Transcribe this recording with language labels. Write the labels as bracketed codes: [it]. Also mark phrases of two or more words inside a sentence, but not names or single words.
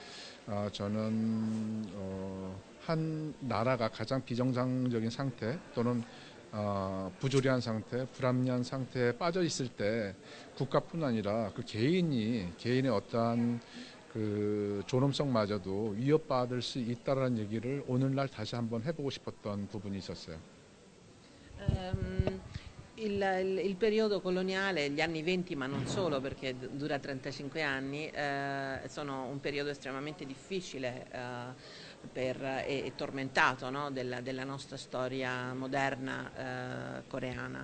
[ko] 저는 한 나라가 가장 비정상적인 상태 또는 부조리한 상태, 불합리한 상태에 빠져 있을 때 국가뿐 아니라 그 개인의 어떠한 그 존엄성마저도 위협받을 수 있다라는 얘기를 오늘날 다시 한번 해보고 싶었던 부분이 있었어요. [it] Il periodo coloniale, gli anni 20, ma non solo, perché dura 35 anni, sono un periodo estremamente difficile e tormentato, no? della nostra storia moderna coreana.